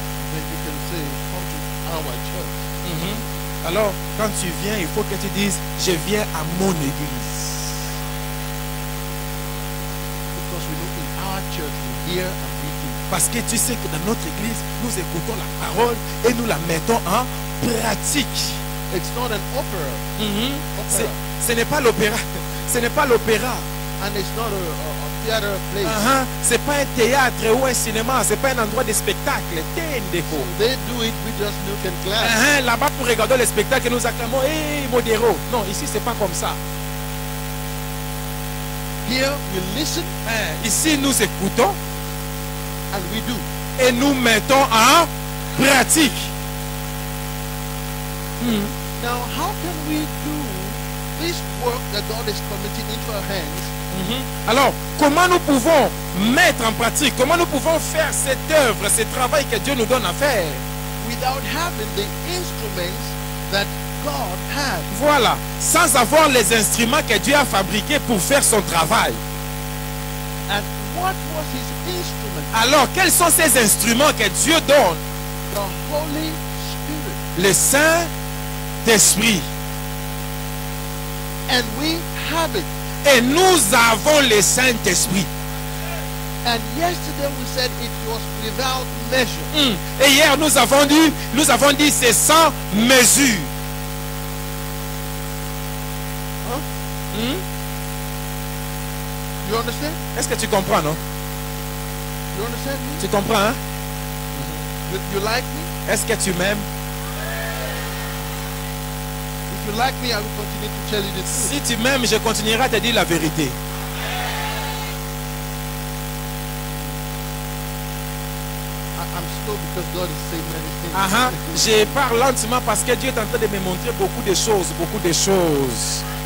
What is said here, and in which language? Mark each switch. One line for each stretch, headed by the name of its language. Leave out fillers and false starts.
English: Then you can say, come to our church.
French: Alors, quand tu viens, il faut que tu dises, je viens à mon église.
English: Because we know in our church we hear and we do.
French: Parce que tu sais que dans notre église, nous écoutons la parole et nous la mettons en pratique.
English: It's not an opera. Opera.
French: Ce n'est pas l'opéra. Ce n'est pas l'opéra.
English: And it's not a theater place.
French: C'est pas un théâtre ou un cinéma. C'est pas un endroit de spectacle.
English: They do it, we just look and clap.
French: Là-bas, pour regarder le spectacle, nous acclamons, hey, modéro. Non, ici, c'est pas comme ça.
English: Here we listen.
French: Ici, nous écoutons.
English: And we do.
French: Et nous mettons en pratique.
English: Now, how can we do this work that God is committing into our hands?
French: Alors, comment nous pouvons mettre en pratique, comment nous pouvons faire cette œuvre, ce travail que Dieu nous donne à faire?
English: Without having the instruments that God had.
French: Voilà, sans avoir les instruments que Dieu a fabriqués pour faire son travail.
English: And what was his instrument?
French: Alors, quels sont ces instruments que Dieu donne?
English: The Holy Spirit.
French: Le Saint-Esprit.
English: And we have it.
French: Et nous avons le Saint-Esprit.
English: And yesterday we said it was without measure.
French: Et hier nous avons dit c'est sans mesure.
English: You understand?
French: Est-ce que tu comprends, non?
English: You understand me?
French: Tu comprends, hein?
English: You like me?
French: Est-ce que tu m'aimes?
English: If you like me, I will continue to tell you the truth.
French: Si tu m'aimes, je continuerai à te dire la vérité.
English: I'm slow because God is saying many things.
French: Je parle lentement parce que Dieu est en train de me montrer beaucoup de choses, beaucoup de choses.